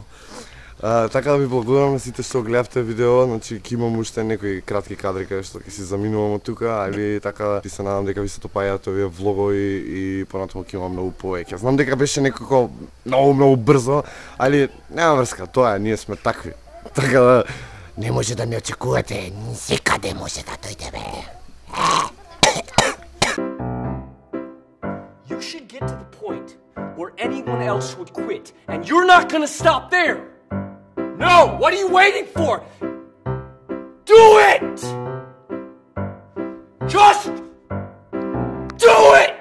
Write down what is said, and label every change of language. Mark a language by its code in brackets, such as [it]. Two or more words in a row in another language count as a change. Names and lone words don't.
[mk] Така да ви благодарам на сите што гледавте видео, значи ќе имам уште некои кратки кадри каде што ќе си заминувам од тука, али така ви се надам дека ви се допаѓаат овие влогови и понатаму ќе имам многу повеќе. Знам дека беше некако многу брзо, али нема врска, тоа е, ние сме такви. Така да не може да не очекувате, секаде може да дојдеме. [en] You should get to the point where anyone else would quit, and you're not gonna stop there! No! What are you waiting for? Do it! Just do it!